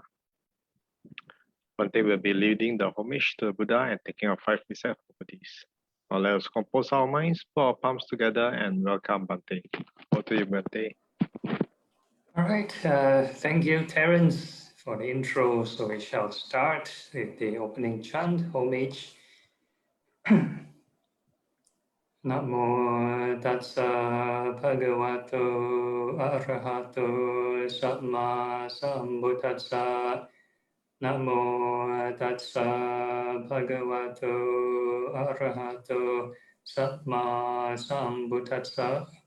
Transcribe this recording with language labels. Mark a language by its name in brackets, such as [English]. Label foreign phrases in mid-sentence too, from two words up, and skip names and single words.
[English] Bhante will be leading the homage to the Buddha and taking our 5 precepts for Buddhists. Now let us compose our minds, put our palms together, and welcome Bhante. Over to you, Bhante. All right, thank you, Terence, for the intro, so we shall start with the opening chant, homage. [Pali] Namo tassa bhagavato arahato samma sambuddhassa. Namo tassa bhagavato arahato samma sambuddhassa.